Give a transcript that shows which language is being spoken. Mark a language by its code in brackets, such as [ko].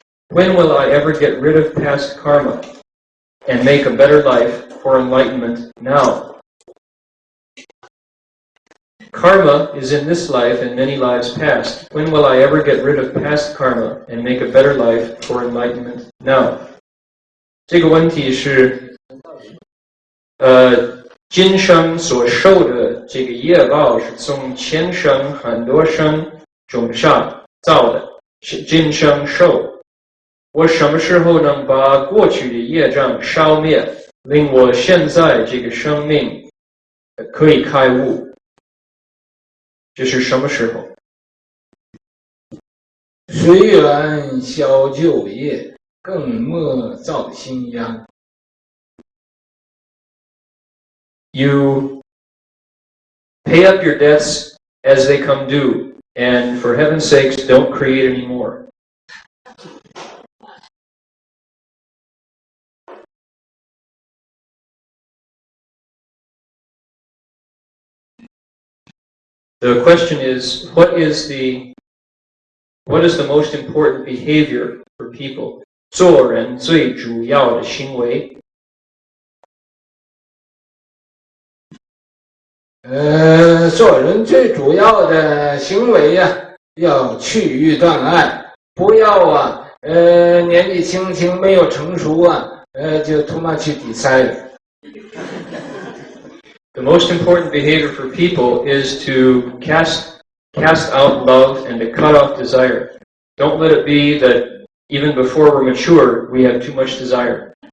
[en] When will I ever get rid of past karma and make a better life for enlightenment now? Karma is in this life and many lives past. When will I ever get rid of past karma and make a better life for enlightenment now? [zh] 这个问题是今生所受的这个业报是从前生很多生种下造的，是今生受。我什么时候能把过去的业障消灭，令我现在这个生命可以开悟？这是什么时候？随缘消旧业，更莫造新殃。 [en] you pay up your debts as they come due, and for heaven's sakes, don't create any more. The question is, what is the most important behavior for people? [zh] 做人最主要的行为。做人最主要的行为呀，要去欲断爱，不要年纪轻轻没有成熟就他妈去decide。 [en] The most important behavior for people is to cast out love and to cut off desire. Don't let it be that even before we're mature, we have too much desire.